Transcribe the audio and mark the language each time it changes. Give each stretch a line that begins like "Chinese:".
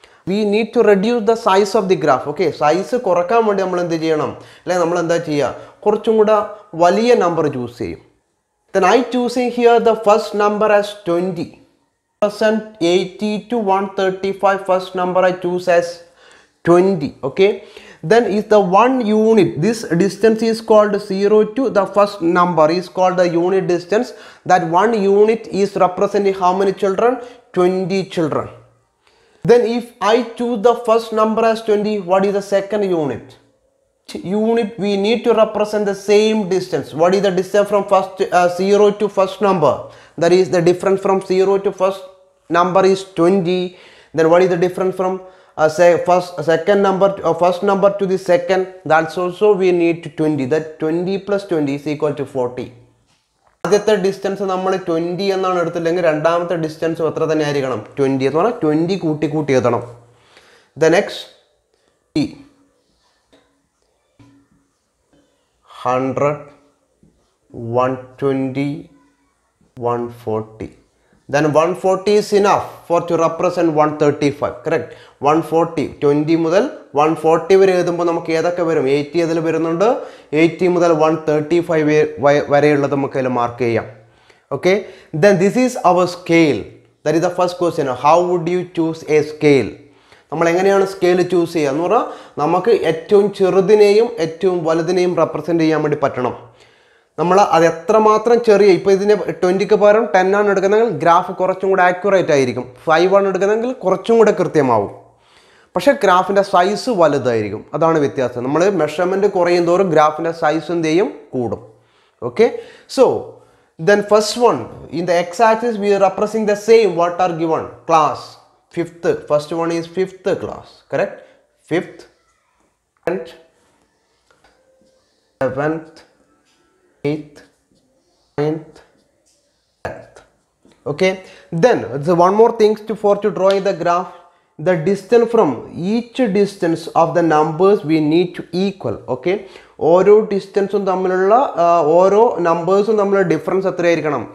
English: We need to reduce the size of the graph. Okay,
Malayalam: size കുറക്കാൻ വേണ്ടി നമ്മൾ എന്ത് ചെയ്യണം? അല്ലെങ്കിൽ നമ്മൾ എന്താ ചെയ്യുക? കുറച്ചും കൂടെ വലിയ നമ്പർ ചൂസ് ചെയ്യും.
English: Then I choosing here the first number as 20. 80 to 135, first number I choose as 20. Okay, then is the 1 unit, this distance is called 0 to the first number is called the unit distance. That 1 unit is representing how many children? 20 children. Then if I choose the first number as 20, what is the second unit? We need to represent the same distance. What is the distance from first 0 to first number? That is the difference from 0 to first number is 20. Then what is the difference from second number first number to the second? That's also we need to 20. That 20 plus 20 is equal to 40.
Malayalam: ആദ്യത്തെ distance നമ്മൾ 20 എന്നാണ് എടുത്തില്ലെങ്കിൽ രണ്ടാമത്തെ distance എത്ര തന്നെ ആയിരിക്കണം? 20 എന്ന് പറഞ്ഞാൽ 20 കൂട്ടി എഴുതണം.
English: The next 100, 120, 140. Then 140 is enough for to represent 135, correct?
Malayalam: 140, 20 മുതൽ 140 വരെ എഴുതുമ്പോൾ നമുക്ക് ഏതൊക്കെ വരും? 80 അതിൽ വരുന്നുണ്ട്. 80 മുതൽ 135 വരെയുള്ളത് നമുക്ക് അതിൽ മാർക്ക് ചെയ്യാം.
English: Okay, then this is our scale. That is the first question. How would you choose a scale?
Malayalam: നമ്മൾ എങ്ങനെയാണ് സ്കെയിൽ ചൂസ് ചെയ്യുക എന്ന് പറഞ്ഞാൽ നമുക്ക് ഏറ്റവും ചെറുതിനെയും ഏറ്റവും വലുതിനെയും റെപ്രസെൻറ്റ് ചെയ്യാൻ വേണ്ടി പറ്റണം. നമ്മൾ അത് എത്രമാത്രം ചെറിയ, ഇപ്പോൾ ഇതിന് 20ക്ക് പകരം 10 ആണ് എടുക്കുന്നതെങ്കിൽ ഗ്രാഫ് കുറച്ചും കൂടെ ആക്യുറേറ്റ് ആയിരിക്കും. 5 ആണ് എടുക്കുന്നതെങ്കിൽ കുറച്ചും കൂടെ കൃത്യമാവും. പക്ഷേ ഗ്രാഫിൻ്റെ സൈസ് വലുതായിരിക്കും. അതാണ് വ്യത്യാസം. നമ്മൾ മെഷർമെൻറ്റ് കുറയും തോറും ഗ്രാഫിൻ്റെ സൈസ് എന്ത് ചെയ്യും? കൂടും.
English: Okay, so then first one in the x-axis we are representing the same what are given class. Fifth, first one is 5th class, correct? 5th and 7th, 8th, 9th, 10th. Okay, then so one more things for drawing the graph. The distance from each distance of the numbers we need to equal.
Malayalam: Okay, ഓരോ ഡിസ്റ്റൻസും തമ്മിലുള്ള ഓരോ നമ്പേഴ്സും തമ്മിലുള്ള difference എത്രയായിരിക്കണം?